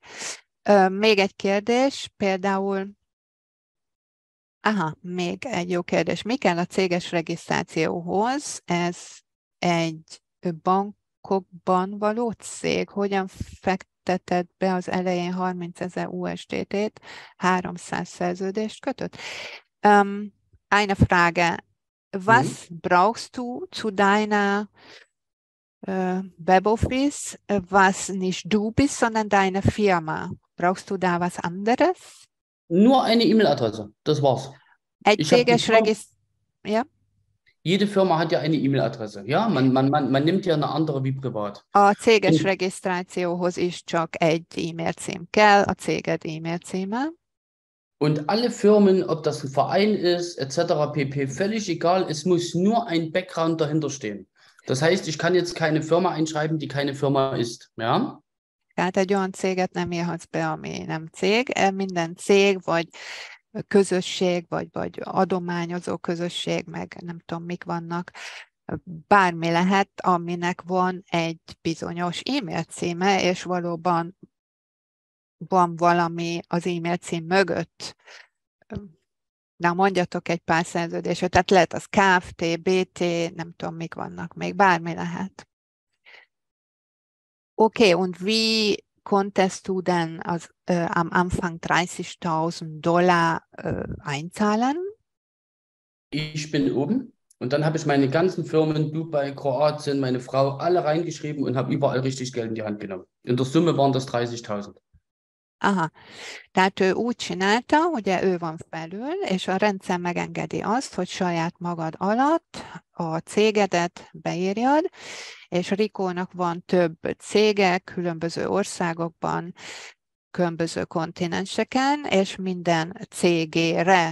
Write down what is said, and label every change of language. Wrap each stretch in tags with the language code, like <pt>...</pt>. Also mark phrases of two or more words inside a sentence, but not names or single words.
<hu>Még egy kérdés, például, még egy jó kérdés. Mi kell a céges regisztrációhoz? Ez egy bankokban való cég. Hogyan fekteted be az elején 30 000 USDT-t, 300 szerződést kötött?</hu> <de>Eine Frage. Hm? Was brauchst du zu deiner Weboffice, was nicht du bist, sondern deine Firma? Brauchst du da was anderes? Nur eine E-Mail-Adresse, das war's.</de> <hu>Egy</hu> <de>Ich habe die</de> <hu>céges</hu> <de>Firma,</de> <hu>regisztráció. Ja?</hu> <de>jede Firma hat ja eine E-Mail-Adresse. Ja, man nimmt ja eine andere wie privat.</de> <hu>A céges</hu> <de>Und,</de> <hu>regisztrációhoz is csak egy e-mail cím kell, a céged e-mail címe.</hu> <de>und alle Firmen, ob das ein Verein ist, etc. pp., völlig egal, es muss nur ein Background dahinter stehen. Das heißt, ich kann jetzt keine Firma einschreiben, die keine Firma ist. Ja?</de> <hu>Tehát egy olyan céget nem írhatsz be, ami nem cég. Minden cég, vagy közösség, vagy adományozó közösség, meg nem tudom, mik vannak, bármi lehet, aminek van egy bizonyos e-mail címe, és valóban van valami az e-mail cím mögött. Na, mondjatok egy pár szerződéset, tehát lehet az Kft, BT, nem tudom, mik vannak még, bármi lehet.</hu> <de>Okay, und wie konntest du denn am Anfang 30.000 Dollar einzahlen? Ich bin oben und dann habe ich meine ganzen Firmen, Dubai, Kroatien, meine Frau, alle reingeschrieben und habe überall richtig Geld in die Hand genommen. In der Summe waren das 30.000.</de> <hu>Aha, tehát ő úgy csinálta, ugye ő van felül, és a rendszer megengedi azt, hogy saját magad alatt a cégedet beírjad, és Rikónak van több cége különböző országokban, különböző kontinenseken, és minden cégére</hu>